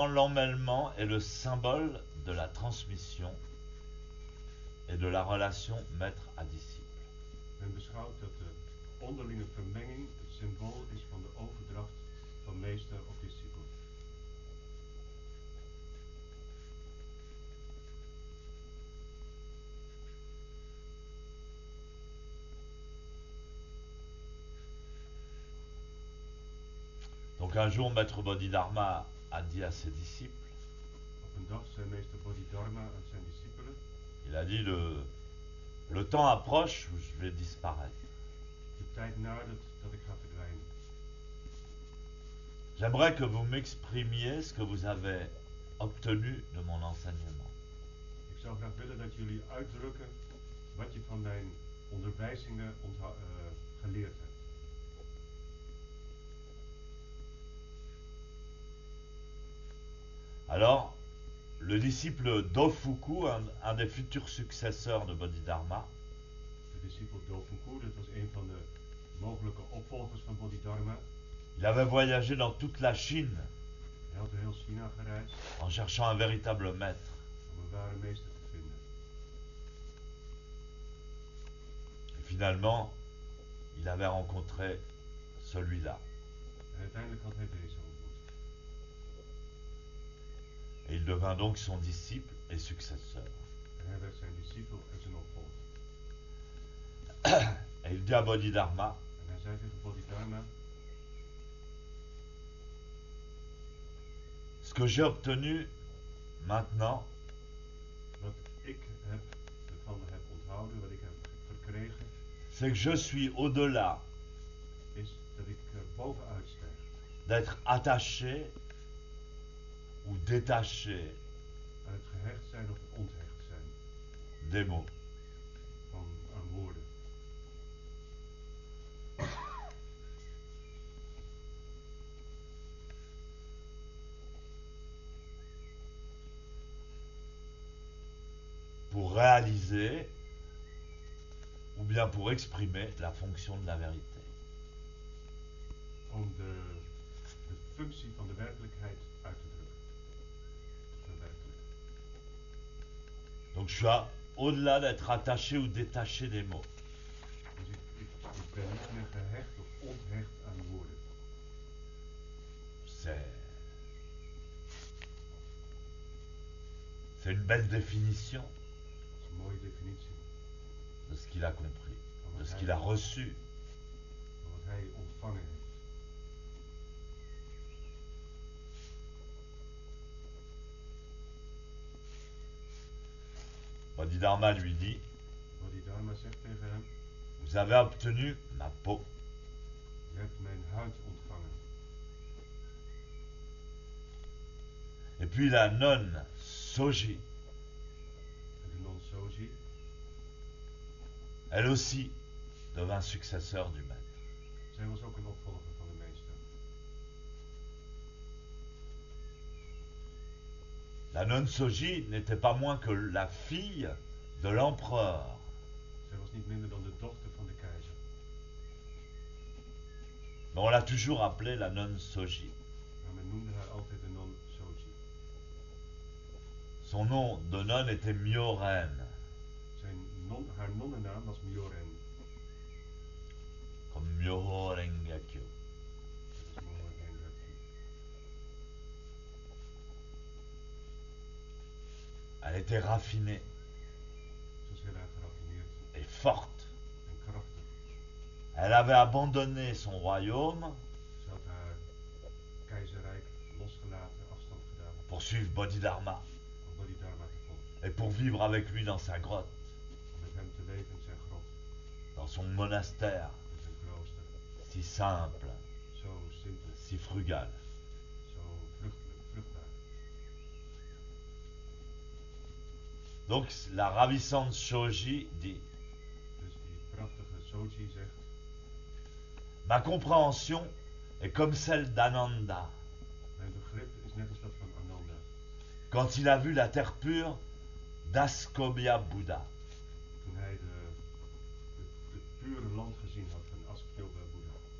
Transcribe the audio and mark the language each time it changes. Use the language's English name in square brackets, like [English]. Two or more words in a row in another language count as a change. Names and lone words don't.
[French] l'emmêlement est le symbole de la transmission et de la relation maître à disciple. [Dutch] men beschouwt dat de onderlinge vermenging het symbool is van de overdracht van meester op discipel. [French] Donc un jour, Maître Bodhidharma a dit à ses disciples, [Dutch] Op een dag zei meester Bodhidharma aan zijn discipelen, [French] il a dit le temps approche où je vais disparaître. [Dutch] de tijd nadert dat ik ga verdwijnen. [French] J'aimerais que vous m'exprimiez ce que vous avez obtenu de mon enseignement. [Dutch] Ik zou graag willen dat jullie uitdrukken wat je van mijn onderwijzingen geleerd hebt. [French] Alors, le disciple Dofuku, un des futurs successeurs de Bodhidharma, [Dutch] De discipel Dofuku, dat was een van de mogelijke opvolgers van Bodhidharma. [French] il avait voyagé dans toute la Chine [Dutch] Hij had door heel China gereisd [French] en cherchant un véritable maître. [Dutch] om een ware meester te vinden. [French] Et finalement, il avait rencontré celui-là. [Dutch] En uiteindelijk had hij deze ontmoet. [French] Et il devint donc son disciple et successeur. [Dutch] En hij werd zijn discipel en zijn opvolger. [French] Et il dit à Bodhidharma, [Dutch] En hij zei tegen Bodhidharma, [French] ce que j'ai obtenu maintenant, [Dutch] wat ik ervan heb onthouden, wat ik heb verkregen, [French] c'est que je suis au-delà [Dutch] is dat ik er bovenuit stijg. [French] d'être attaché ou détaché [Dutch] Aan het gehecht zijn of het onthecht zijn [French] des mots. [Dutch] aan woorden. [French] Pour réaliser ou bien pour exprimer la fonction de la vérité. [Dutch] Om de functie van de werkelijkheid uit te drukken. Te verwerkelijken. [French] Donc je suis au-delà d'être attaché ou détaché des mots. [Dutch] Dus ik ben niet meer gehecht of onthecht aan woorden. [French] C'est une belle définition. [Dutch] Dat is een mooie definitie. [French] de ce qu'il a compris, [Dutch] van de wat [French] ce [Dutch] hij, [French] qu'il a reçu. [Dutch] van wat hij ontvangen heeft. [French] Bodhidharma lui dit, [Dutch] Bodhidharma zegt tegen hem, [French] vous avez obtenu ma peau. [Dutch] je hebt mijn huid ontvangen. [French] Et puis la nonne Soji, [Dutch] En de non Soji, [French] elle aussi devint successeur du maître. [Dutch] zij was ook een opvolger van de meester. [French] La nonne Soji n'était pas moins que la fille de l'empereur. [Dutch] Zij was niet minder dan de dochter van de keizer. [French] Mais on l'a toujours appelée la nonne Soji. [Dutch] Maar men noemde haar altijd de non Soji. [French] Son nom de nonne était Myoren, [Dutch] Haar nonnennaam was Myoren. [French] comme Myoho Rengekyo. [Dutch] Dat is Myoho Rengekyo. [French] Elle était raffinée [Dutch] Ze was heel erg geraffineerd [French] et forte. [Dutch] en krachtig. [French] Elle avait abandonné son royaume [Dutch] Ze had haar keizerrijk losgelaten, afstand gedaan, [French] pour suivre Bodhidharma [Dutch] om Bodhidharma te volgen. [French] et pour vivre avec lui dans sa grotte, [Dutch] Om met hem te leven in zijn grot, [French] dans son monastère, [Dutch] in zijn klooster. [French] si simple, [Dutch] Zo simpel, [French] si frugal. [Dutch] zo vruchtbaar. [French] Donc la ravissante Shoji dit, [Dutch] Dus die prachtige Soji zegt, [French] ma compréhension est comme celle d'Ananda [Dutch] mijn begrip is net als dat van Ananda. [French] quand il a vu la terre pure d'Askobya Bouddha. [Dutch] Toen hij het pure land gezien had van Askyoga Buddha.